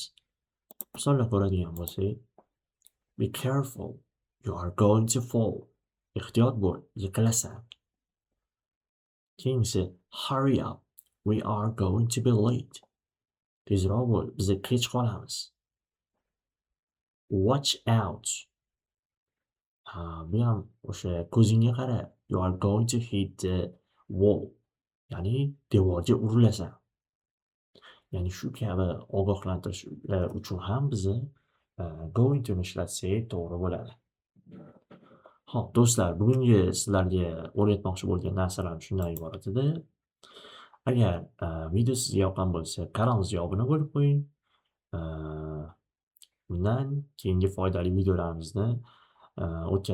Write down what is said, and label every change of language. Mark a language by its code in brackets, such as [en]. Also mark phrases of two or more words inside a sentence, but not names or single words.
[uz] Misollar ko'radigan bo'lsak, [en] be careful, you are going to fall. [uz] Ehtiyot bo'l, yiqilasan. Keyingisi, [en] hurry up, we are going to be late. [uz] Tezroq bo'l, biz kech qolamiz. [en] Watch out. [uz] Bu ham o'sha ko'zingga qara, [en] you are going to hit the wall. [uz] Ya'ni devorga urilasan. Ya'ni shu kabi ogohlantirish uchun ham biz [en] going to [uz] ishlatsak to'g'ri bo'ladi. Xo'p, do'stlar, bugungi sizlarga o'rgatmoqchi bo'lgan narsalarim shundan iborat edi. Agar video sizga yoqqan bo'lsa, kanalimizga obuna bo'lib qo'ying. Bundan keyingi foydali videolarimizni o'tkazib yubormang.